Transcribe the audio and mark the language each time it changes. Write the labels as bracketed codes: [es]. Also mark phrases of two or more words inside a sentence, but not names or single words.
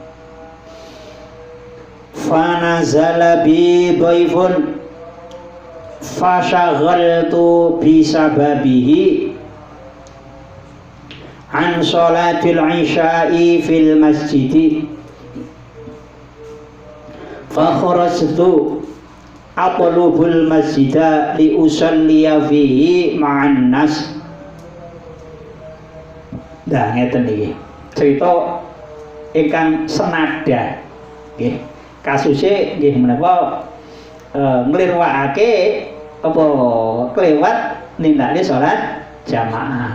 [ar] فنزل بي ضيف فشغلت بسببه عن صلاة العشاء في المسجد فخرجت أطلب المسجد لأصلي فيه مع الناس. [jv] Nah ngeten iki cerita ingkang senada nggih. Kasuse nggih menapa nglirwakake apa kelewat nindakne salat jamaah.